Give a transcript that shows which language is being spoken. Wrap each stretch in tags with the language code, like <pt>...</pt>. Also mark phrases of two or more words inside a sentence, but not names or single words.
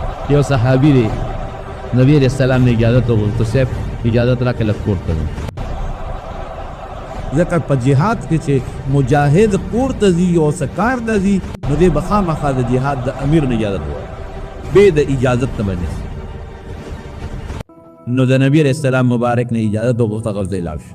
<ps>یو صحابي دی نبی علیہ السلام نے اجازت وغوښته صاحب اجازت راکړه لږ کور ته ځم. ځکه په جهاد کې چې مجاهد کور ته ځي او څه کار ته ځي نو دی به خامخا د جهاد د امیر نه اجازت وغواړي بې د اجازت نه به نه شي. نو د نبی علیہ السلام مبارک نه اجازت وغوښته غوښته لاړ شو.</ps>